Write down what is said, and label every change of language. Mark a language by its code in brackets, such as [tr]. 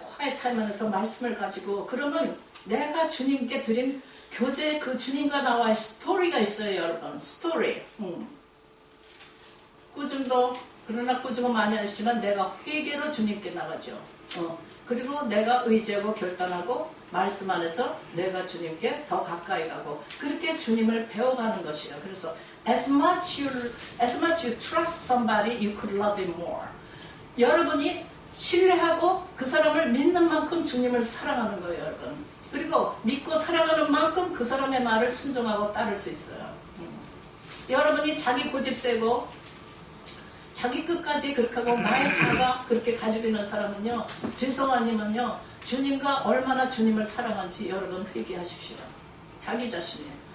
[ko] quiet 타임 안에서 말씀을 가지고 그러면 내가 주님께 드린 교제 그 주님과 나와의 스토리가 있어요. 여러분 스토리. 꾸준도 그러나 꾸지고 많이 하시면 내가 회개로 주님께 나가죠. 그리고 내가 의지하고 결단하고 말씀 안에서 내가 주님께 더 가까이 가고 그렇게 주님을 배워가는 것이에요. 그래서 [en] as much you trust somebody, you could love him more. [ko] 여러분이 신뢰하고 그 사람을 믿는 만큼 주님을 사랑하는 거예요, 여러분. 그리고 믿고 사랑하는 만큼 그 사람의 말을 순종하고 따를 수 있어요. 여러분이 자기 고집 세고 자기 끝까지 그렇게 하고 나의 자가 그렇게 가지고 있는 사람은요, 죄송하지만요, 주님과 얼마나 주님을 사랑한지 여러분 회개하십시오. 자기 자신이에요.